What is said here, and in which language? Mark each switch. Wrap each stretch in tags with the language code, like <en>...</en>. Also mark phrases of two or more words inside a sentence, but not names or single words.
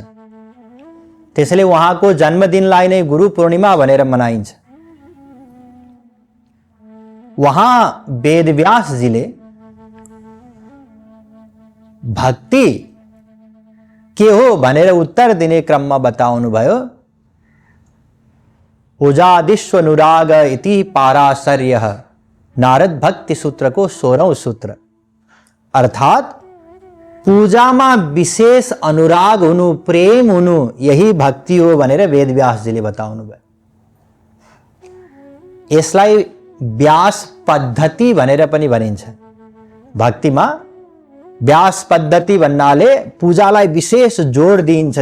<ne>त्यसैले उहाँको जन्मदिनलाई नै गुरु पूर्णिमा भनेर मनाइन्छ। वहाँ वेद व्यास जीले भक्ति के हो भनेर उत्तर दिने क्रममा बताउनु भयो।</ne> <sa>उजादिश्वनुराग इति पाराशर्यः</sa> <hi>नारद भक्ति सूत्र को 16वां सूत्र,</hi> <ne>अर्थात पूजामा विशेष अनुराग हुनु, प्रेम हुनु, यही भक्ति हो भनेर वेद व्यास जीले बताउनु भयो। यसलाई व्यास पद्धति भनेर पनि भनिन्छ। भक्तिमा व्यास पद्धति भन्नाले पूजालाई विशेष जोड दिइन्छ।</ne>